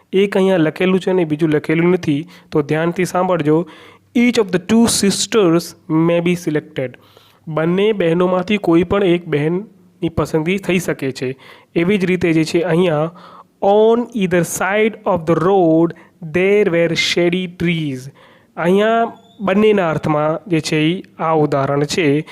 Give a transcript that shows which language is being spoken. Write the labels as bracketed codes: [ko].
[gu] એક અહીંયા લખેલું છે અને બીજું લખેલું નથી, તો ધ્યાનથી સાંભળજો. [en] Each of the two sisters may be selected. [gu] બંને બહેનોમાંથી કોઈ પણ એક બહેનની પસંદગી થઈ શકે છે. એવી જ રીતે જે છે અહીંયા [en] On either side of the road there were shady trees. [gu] અહીંયા બંનેના અર્થમાં જે છે એ આ ઉદાહરણ છે.